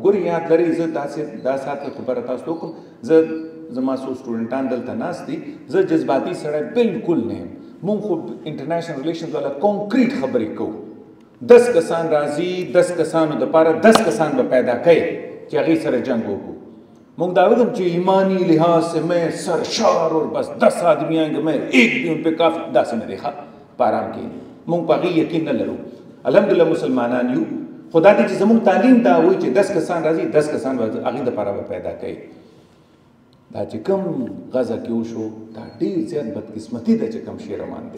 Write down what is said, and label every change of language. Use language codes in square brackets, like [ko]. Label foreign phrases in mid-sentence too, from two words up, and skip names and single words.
[ps] ګورې یاد لرئ زه دا ساعت خبره تاسو ته وکړم، زما څو سټوډنټان دلته ناست دي، زه جذباتي سړی بالکل نه یم. مونږ خو [en] international relations [ps] والا کانکریټ خبرې کوو. 10 کسان راځي، 10 کسانو دپاره 10 کسان به پیدا کوي چې هغې سره جنګ وکړو. مونږ دا وکړم چې [ur] ایمانی لحاظ سے میں سرشار اور بس 10 آدمی آئیں گے میں ایک بھی ان پہ کافی. [ps] داسې نه دی ښه، په ارام کښېنئ. مونږ په هغې یقین نه لرو. الحمدلله مسلمانان یو، خو دا دی چې زموږ تعلیم دا وایي چې 10 کسان راځي، 10 کسان به هغې دپاره به پیدا کوي. دا چې کوم غزا کې وشو دا ډېر زیات بدقسمتي ده چې کوم شی روان دی.